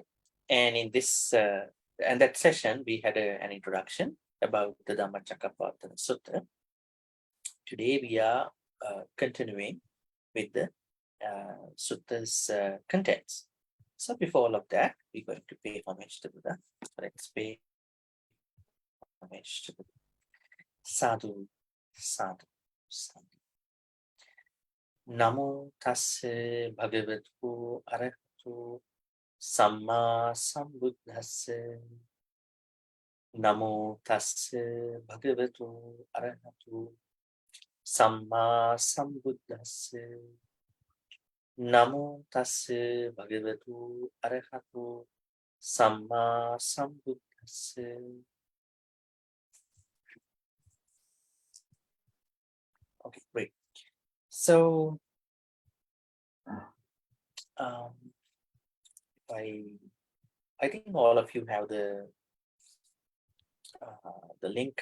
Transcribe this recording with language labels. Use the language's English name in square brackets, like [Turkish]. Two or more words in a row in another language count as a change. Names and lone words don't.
[English] And in this and that session, we had an introduction about the Dhammacakkappavattana Sutta. Today we are continuing with the Sutta's contents. So before all of that, we're going to pay homage to Buddha. Let's pay homage to Buddha. [Pali] Sadhu, sadhu, sadhu. Namo tasse bhagavatu arahatu samma sambuddhasse. Namo tasse bhagavatu arahatu samma sambuddhasse. Namo tasse bhagavatu arahatu Samma Sambuddhassa. [English] Okay, great. So, I think all of you have the link.